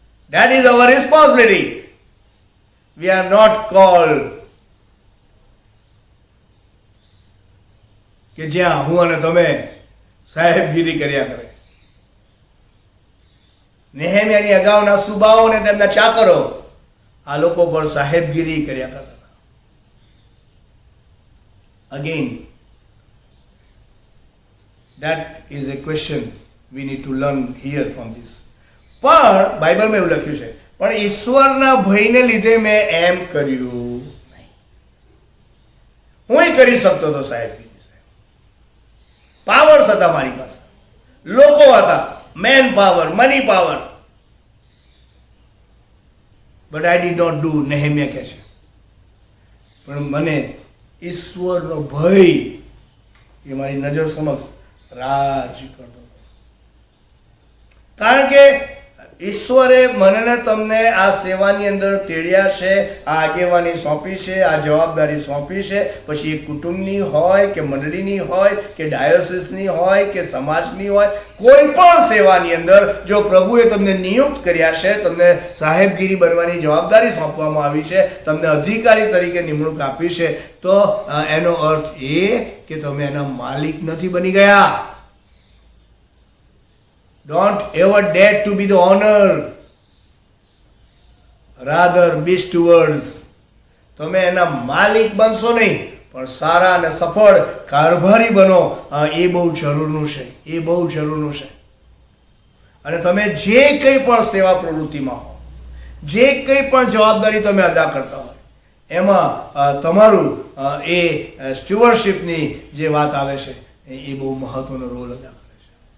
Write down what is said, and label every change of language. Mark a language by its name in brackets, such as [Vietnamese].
[English] That is our responsibility. We are not called [Gujarati] કે જ્યાં હું અને તમે સાહેબગીરી કર્યા કરે. નેહેમ્યાની અગાઉના સુબાઓ અને તેમના ચાકરો આ લોકો પર સાહેબગીરી કર્યા કરતા. [English] Again that is a question we need to learn here from this. [Gujarati] પણ બાઇબલમાં એવું લખ્યું છે, પણ ઈશ્વરના ભયને લીધે મેં એમ કર્યું નહીં. હું કરી શકતો હતો સાહેબગીરી. પાવર્સ હતા મારી પાસે, લોકો હતા, man power, money power, [English] But I did not do. [Gujarati] નેહેમ્યા કહે છે, પણ મને ઈશ્વરનો ભય એ મારી નજર સમક્ષ રાજ કરતો. કારણ કે ઈશ્વરે મને ને તમને આ સેવાની અંદર તેડ્યા છે, આ આગેવાની સોંપી છે, આ જવાબદારી સોંપી છે. પછી એ કુટુંબની હોય કે મંડળીની હોય કે ડાયોસિસની હોય કે સમાજની હોય, કોઈ પણ સેવાની અંદર જો પ્રભુએ તમને નિયુક્ત કર્યા છે, તમને સાહેબગીરી બનવાની જવાબદારી સોંપવામાં આવી છે, તમને અધિકારી તરીકે નિમણૂક આપી છે, તો એનો અર્થ એ કે તમે એના માલિક નથી બની ગયા. [English] Don't ever dare to be the owner. Rather be stewards. [Gujarati] તમે એના માલિક બનશો નહીં, પણ સારા અને સફળ કારભારી બનો. એ બહુ જરૂરનું છે, એ બહુ જરૂરનું છે. અને તમે જે કંઈ પણ સેવા પ્રવૃત્તિમાં હો, જે કંઈ પણ જવાબદારી તમે અદા કરતા હોય, એમાં તમારું એ સ્ટીવરશિપની જે વાત આવે છે એ બહુ મહત્વનો રોલ અદા કરે છે.